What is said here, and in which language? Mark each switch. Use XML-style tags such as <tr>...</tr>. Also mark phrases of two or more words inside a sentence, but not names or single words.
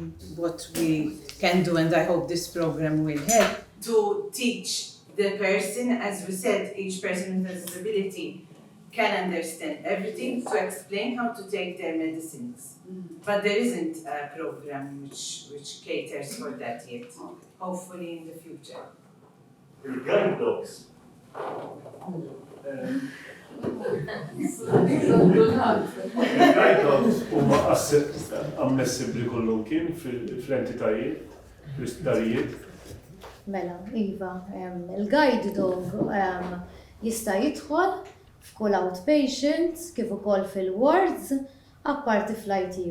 <en>What we can do, and I hope this program will help, to teach the person, as we said, each person with a disability can understand everything, to explain how to take their medicines. But there isn't a program which caters for that yet. Hopefully in the future. Guide dogs. Guide dogs</en> <mt>huma ammessibbli kollhom kien fl-entitajiet, fl-isptarijiet. Mela, Iva, il-</mt> <en>guide dog</en> <mt>jista' jidħol f'kull outpatient kif ukoll fil-wards apparti fl-ITU.</mt>